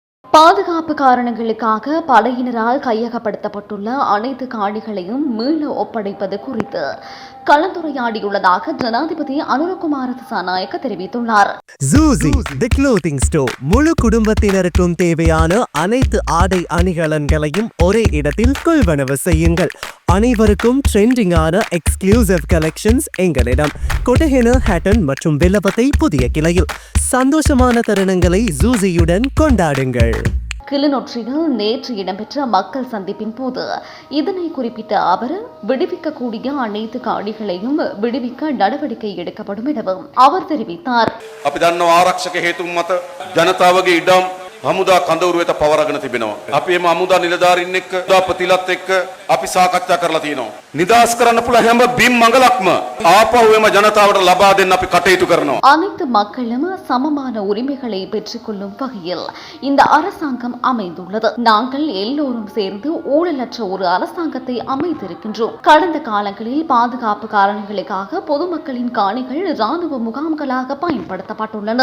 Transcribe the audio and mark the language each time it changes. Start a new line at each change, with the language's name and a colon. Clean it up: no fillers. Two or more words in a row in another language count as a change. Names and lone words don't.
Tamil: பாதுகாப்பு காரணங்களுக்காக படையினரால் கையகப்படுத்தப்பட்டுள்ள அனைத்து காணிகளையும் மீள ஒப்படைப்பது குறித்து கலந்துரையாடியுள்ளதாக ஜனாதிபதி அனுரகுமார திசாநாயக்க தெரிவித்துள்ளார்.
English: Zuzi, the clothing store.
Tamil: முழு குடும்பத்தினருக்கும் தேவையான அனைத்து ஆடை அணிகலன்களையும் ஒரே இடத்தில் கொள்வனவு செய்யுங்கள். அனைவருக்கும் ட்ரெண்டிங்கான
English: exclusive collections
Tamil: எங்களிடம். கொட்டஹென, ஹேட்டன் மற்றும் வில்லபத்தை புதிய கிளையில். சந்தோஷமான தருணங்களை ஜூசியுடன் கொண்டாடுங்கள். கிளிநொச்சியில் நேற்று இடம்பெற்ற மக்கள் சந்திப்பின் போது இதனை குறிப்பிட்ட அவர், விடுவிக்கக்கூடிய அனைத்து காணிகளையும் விடுவிக்க நடவடிக்கை எடுக்கப்படும் எனவும் அவர் தெரிவித்தார்.
Sinhala: හමුදා කඳවුරු වෙත පවරගෙන තිබෙනවා. අපි එම හමුදා නිලධාරීන් එක්ක ප්‍රතිලත් එක්ක අපි සාකච්ඡා කරලා තියෙනවා. නිදාස් කරන්න පුළුවන් හැම බිම් මඟලක්ම ආපහු එම ජනතාවට ලබා දෙන්න අපි කටයුතු කරනවා.
Tamil: அனைத்து மக்களும் சமமான உரிமைகளை பெற்றுக்கொள்ளும் வகையில் இந்த அரசாங்கம் அமைந்துள்ளது. நாங்கள் எல்லோரும் சேர்ந்து ஊழலற்ற ஒரு அரசாங்கத்தை அமைத்திருக்கின்றோம். கடந்த காலங்களில் பாதுகாப்பு காரணங்களுக்காக பொதுமக்களின் காணிகள் ராணுவ முகாம்களாக பயன்படுத்தப்பட்டுள்ளன.